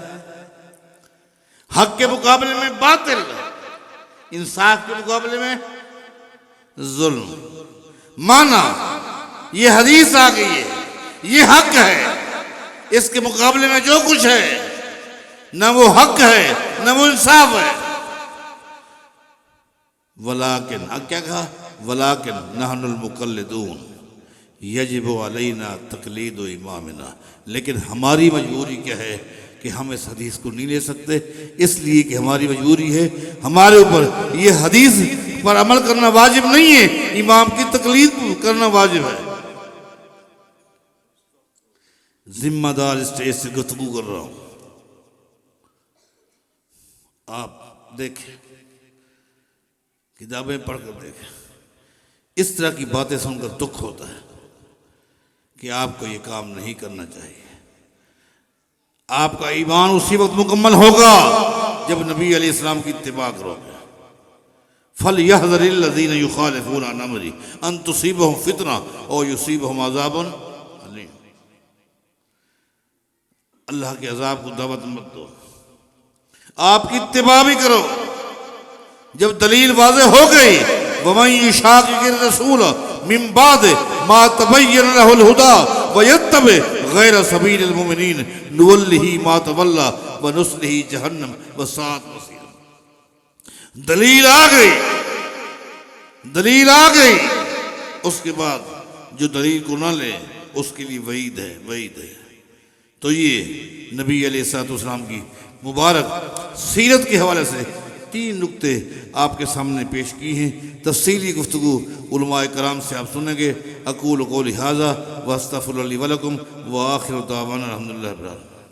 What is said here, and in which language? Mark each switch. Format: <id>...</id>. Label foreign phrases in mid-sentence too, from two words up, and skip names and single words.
<hi>हक के मुकाबले में बातिल, इंसाफ के मुकाबले में जुल्म। माना ये हदीस आ गई है, ये हक है, इसके मुकाबले में जो कुछ है न वो हक है न वो इंसाफ है। वलाकिन, अब क्या कहा?</hi> <ar>ولكن نحن المقلدون يجب علينا تقليد إمامنا.</ar> <hi>लेकिन हमारी मजबूरी क्या है कि हम इस हदीस को नहीं ले सकते, इसलिए कि हमारी मजबूरी है, हमारे ऊपर ये हदीस पर अमल करना वाजिब नहीं है, इमाम की तकलीद करना वाजिब है। जिम्मेदार स्टेज से गुफ्तगू कर रहा हूं, आप देखें, किताबें पढ़कर देखें। इस तरह की बातें सुनकर दुख होता है कि आपको ये काम नहीं करना चाहिए। आपका ईमान उसी वक्त मुकम्मल होगा जब</hi> <ar>نبي عليه السلام</ar> <hi>की इत्तिबा करोगे।</hi> <ar>فليحذر الذين يخالفون عن أمره أن تصيبهم فتنة أو يصيبهم عذاب أليم.</ar> <hi>अल्लाह के अजाब को दावत मत दो, आपकी इत्तिबा भी करो। जब दलील वाज़े हो गई,</hi> <ar>ومن يشاقق الرسول من بعد ما تبين له الهدى ويتبع غير سبيل المؤمنين نوله ما تولى ونصله جهنم وساءت مصيرا.</ar> <hi>दलील आ गई, दलील आ गई, उसके बाद जो दलील को ना ले उसके लिए वईद है, वईद है। तो ये</hi> <ar>نبي عليه السلام</ar> <hi>की मुबारक सीरत के हवाले से 3 नुक्ते आपके सामने पेश की हैं। तफसीली गुफ्तगू उलमाए कराम से आप सुनेंगे।</hi> <ar>أقول قولي هذا وأستغفر الله لي ولكم وآخر دعوانا الحمد لله رب العالمين.</ar>